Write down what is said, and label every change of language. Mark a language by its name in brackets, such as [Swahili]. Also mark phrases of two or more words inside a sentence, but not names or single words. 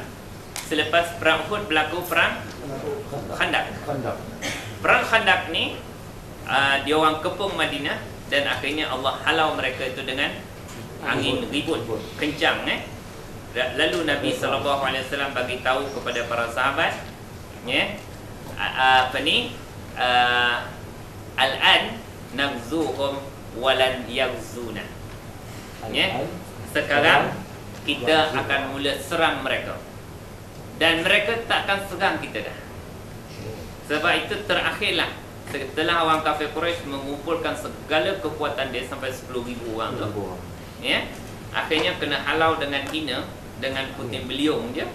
[Malay] Selepas perang Uhud berlaku perang Khandaq. Perang Khandaq ni dia orang kepung Madinah dan akhirnya Allah halau mereka itu dengan angin ribut kencang, Lalu Nabi SAW bagi tahu kepada para sahabat, ya, [Arabic] الآن نغزوهم ولن يغزونا. [Malay] Ya, sekarang kita akan mula serang mereka dan mereka takkan serang kita dah. Sebab itu terakhirlah, setelah orang kafir Quraisy mengumpulkan segala kekuatan dia sampai 10,000 orang tu, ya, akhirnya kena halau dengan hina, dengan puting beliung je.